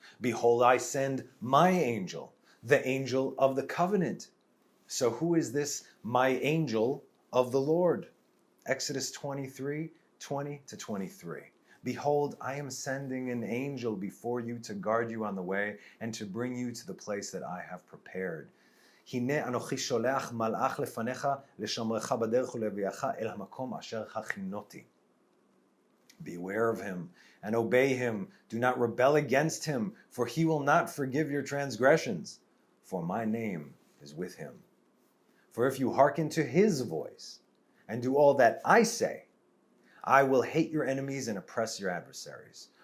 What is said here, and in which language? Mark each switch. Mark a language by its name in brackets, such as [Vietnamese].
[English] Behold, I send my angel, the angel of the covenant. So who is this my angel of the Lord? Exodus 23, 20-23. Behold, I am sending an angel before you to guard you on the way and to bring you to the place that I have prepared. [Hebrew] הנה אנוכי שולח מלאך לפניך לשומרך בדרך ולהביאך אל המקום אשר הכינותי. [English] Beware of him and obey him. Do not rebel against him, for he will not forgive your transgressions, for my name is with him. For if you hearken to his voice and do all that I say, I will hate your enemies and oppress your adversaries.